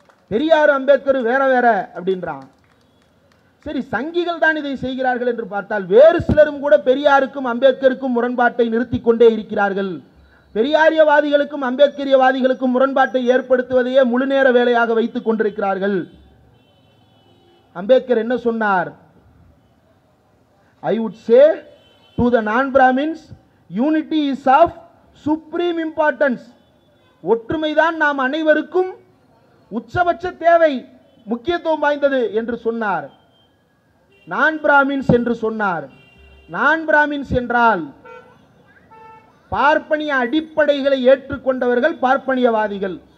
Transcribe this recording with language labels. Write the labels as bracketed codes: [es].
[ta] பெரியார் அம்பேத்கர் வேற வேற அப்படின்றான். சரி, சங்கிகள் தான் இதை செய்கிறார்கள் என்று பார்த்தால் வேறு சிலரும் கூட பெரியாருக்கும் அம்பேத்கருக்கும் முரண்பாட்டை நிறுத்தி கொண்டே இருக்கிறார்கள். பெரியாரியவாதிகளுக்கும் அம்பேத்கரியவாதிகளுக்கும் முரண்பாட்டை ஏற்படுத்துவதையே முழு நேர வேலையாக வைத்துக் கொண்டிருக்கிறார்கள். அம்பேத்கர் என்ன சொன்னார்? [en] I would say to the non-Brahmins, unity is of supreme importance. [ta] ஒற்றுமைதான் நாம் அனைவருக்கும் உச்சபட்ச தேவை, முக்கியத்துவம் வாய்ந்தது என்று சொன்னார். நான் பிராமின்ஸ் என்று சொன்னார். நான் பிராமின்ஸ் என்றால் பார்ப்பனிய அடிப்படைகளை ஏற்றுக்கொண்டவர்கள் பார்ப்பனியவாதிகள்.